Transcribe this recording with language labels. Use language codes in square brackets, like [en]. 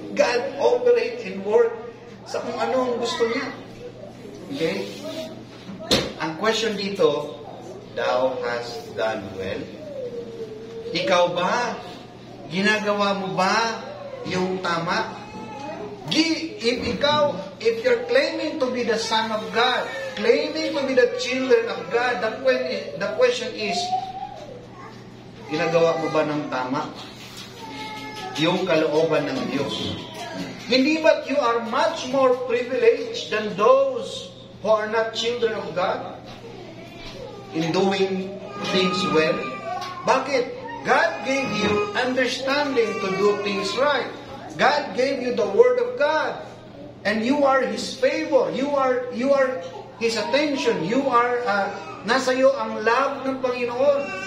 [en] God operates and work [tl] sa kung ano ang gusto niya. Okay? Ang question dito, [en] thou hast done well. [tl] Ikaw ba? Ginagawa mo ba yung tama? [en] If you're claiming to be the Son of God, claiming to be the children of God, the question is, [tl] ginagawa mo ba ng tama? Yung kalooban ng Diyos. Hindi ba't [en] you are much more privileged than those who are not children of God in doing things well? [tl] Bakit? [en] God gave you understanding to do things right. God gave you the Word of God. And you are His favor. You are His attention. [tl] Nasa iyo ang love ng Panginoon.